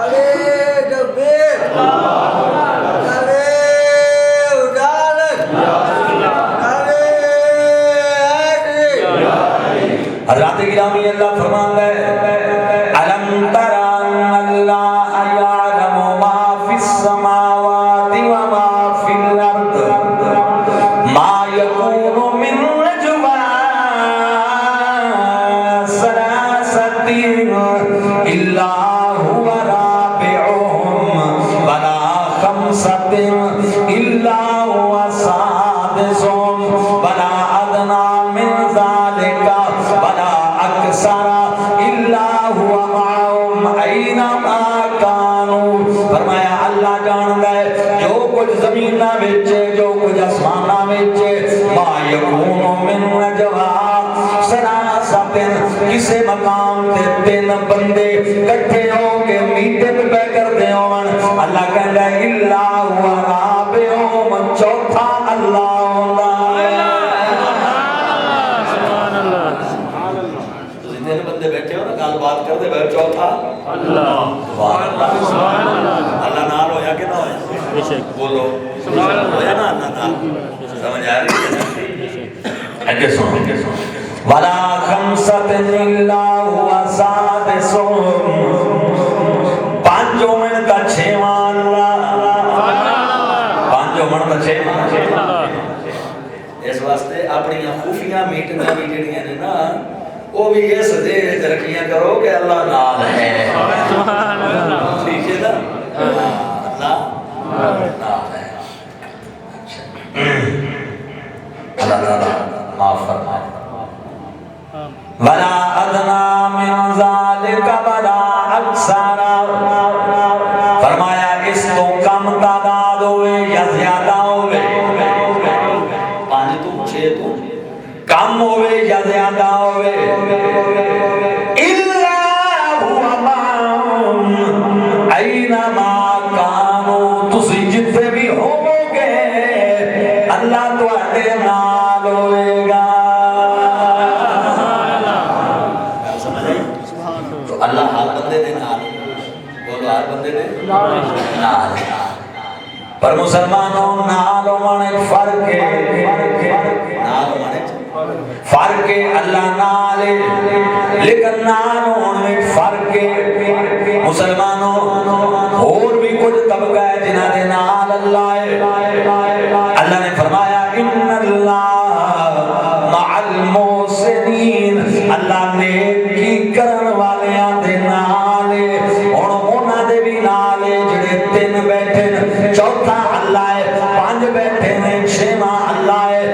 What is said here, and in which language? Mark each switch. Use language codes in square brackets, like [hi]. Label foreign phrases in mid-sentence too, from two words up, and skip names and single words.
[pa] نعرے تکبیر، نعرے رسالت، نعرے حیدری۔ حضرات گرامی اللہ فرمان ہے علم تر [ar] ان اللہ یعلم ما فی السماوات وما فی الارض ما یکون من نجوی ثلاثۃ الا هو رابعهم ولا خمسۃ الا هو سادسهم ولا ادنى من ذلك ولا اکثر الا هو معهم اینما كانوا۔ [pa] فرمایا اللہ جاندا ہے جو کچھ زمیناں وچ جو کچھ آسماناں وچ [ar] ما یکون من نجوا ثلاثۃ، [pa] کسے مقام تے تین بندے کٹھے ہو کے میٹنگ پہ کردے ہون، اللہ کہندا ہے [ar] الا هو رابعهم، [pa] چوتھا اللہ ہوندا ہے۔ تین بندے بیٹھے ہو نا گل بات کرتے بھائی چوتھا اللہ اللہ نال ہویا کہ نہ ہویا بولو ہویا نا اللہ نال سمجھ آ رہی ہے اگے سنو [ar] ولا خمسۃ الا هو سادسهم، [pa] پانچوں من کا چھواں اللہ، پانچوں من کا چھواں، اس واسطے اپنی خفیہ میٹنگاں بھی جڑیاں نے نا وہ بھی اس دے ترقیاں کرو کہ اللہ نال ہے، ٹھیک ہے نا اللہ نال ہے۔ اللہ تعالیٰ معاف فرمائے [ar] ولا ادنى من ذلك ولا اکثر، [pa] فرمایا اس تو کم تعداد ہوئے یا زیادہ ہوئے، پانچ تو چھ تو کم ہوئے یا زیادہ ہوئے، [ar] الا هو معهم اینما كانوا، [pa] تسی جتنے بھی ہوو گے اللہ تواڈے نال ہوئے گا۔ تو اللہ ہر بندے دے نال، بولو ہر بندے دے نال، پر مسلمانوں نال ہونے فرق ہے، نال ہونے فرق ہے، اللہ نال لیکن نال ہونے فرق ہے۔ مسلمانوں اور بھی کچھ طبقہ ہے جنہاں دے نال اللہ ہے، اللہ نے فرمایا [ar] ان اللہ مع المحسنین، [pa] اللہ نیکی کرن والیاں دے نال ہے، ہن انہاں دے بھی نال ہے جڑے تین بیٹھے نے، چوتھا اللہ ہے، پانچ بیٹھے نے، چھواں اللہ ہے،